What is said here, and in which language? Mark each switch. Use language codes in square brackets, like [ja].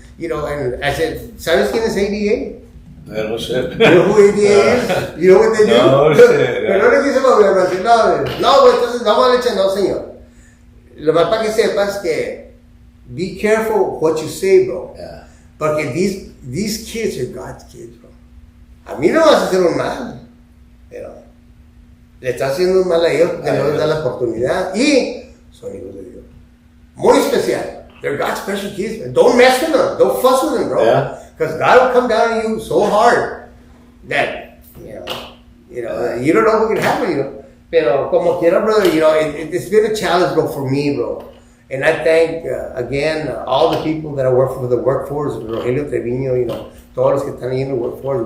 [en] You know, and I said, [es] ¿sabes quién es ADA? [en] No shit. You know who ADA is? You know what they do? No shit. [es] Pero no le quise mover, no, güey, entonces vamos a le echar, no, señor. Lo más para que sepas que [en] be careful what you say, bro. Yeah. [es] Porque [en] these kids are God's kids, bro. [es] A mí no vas a hacer un mal, pero le estás haciendo un mal a ellos porque no les da la oportunidad y son hijos de Dios. Muy especial. [en] They're God's special kids. Man. Don't mess with them. Don't fuss with them, bro. Yeah. Because God will come down on you so hard that you know you don't know what can happen, you know. [es] Pero como quiera, [en] brother, you know, it's been a challenge, bro, for me, bro. And I thank, again, all the people that I work for the workforce, Rogelio Treviño, you know, [es] todos los que están ahí en [en] the workforce.